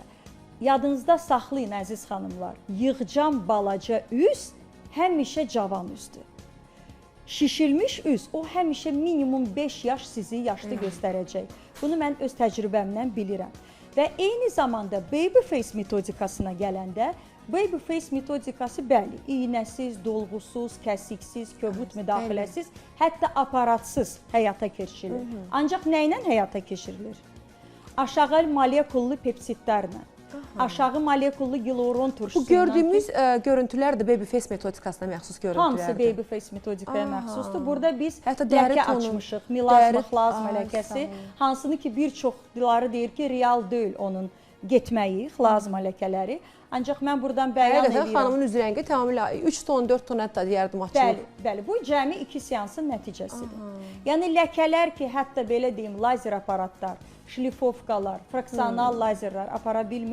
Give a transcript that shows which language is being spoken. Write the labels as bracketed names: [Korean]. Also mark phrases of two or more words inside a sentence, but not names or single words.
[Azerbaijani] Yadınızda saxlayın, əziz xanımlar, yığcam balaca üz həmişə cavan üzdür. Şişilmiş üz, o həmişə minimum 5 yaş sizi yaşlı göstərəcək. Bunu mən öz təcrübəmdən bilirəm. Və eyni zamanda [English] baby face [Azerbaijani] metodikasına gələndə, [English] baby face [Azerbaijani] metodikası bəli, iynəsiz, dolğusuz, kəsiksiz, kobud müdaxiləsiz, hətta aparatsız həyata keçirilir. Ancaq nə ilə həyata keçirilir? Aşağı molekullu peptidlərlə. Aşağı molekullu giluron turşusundan. Bu gördüyümüz görüntülər də [English] baby face [Azerbaijani] metodikasına məxsus görüntülərdir. Hamısı [English] baby face [Azerbaijani] metodikaya məxsusdur. Burada biz ləkə açmışıq, milazma, xlazma ləkəsi, hansını ki, bir çoxları deyir ki, real deyil onun getməyi, xlazma ləkələri. Ancaq mən buradan bəyan edirəm. Xanımın üz rəngi tamamilə 3 ton, 4 ton hətta deyərdim açılır. Bəli, bu cəmi 2 seansın nəticəsidir. Yəni ləkələr ki, hətta belə deyim, lazer aparatlar, şlifovkalar, fraksional lazerlər apara bilmir.